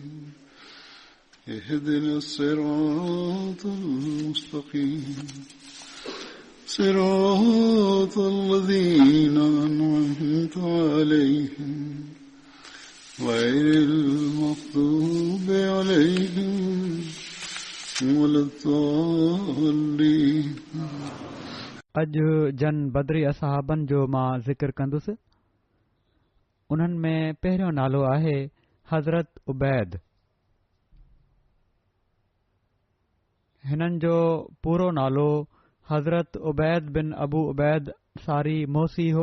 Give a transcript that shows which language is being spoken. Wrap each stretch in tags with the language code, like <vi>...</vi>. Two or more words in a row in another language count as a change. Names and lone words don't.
<ar>اهدنا الصراط المستقيم صراط الذين أنعمت عليهم غير المغضوب عليهم ولا الضالين.</ar> <sd>अॼु जन बदरी असहाबनि जो मां ज़िक्र कंदुसि। उन्हनि में पहिरियों नालो आहे हज़रत उबैद। हिननि जो पूरो नालो हज़रत उबैद बिन अबू उबैद सारी मोसी हो।</sd>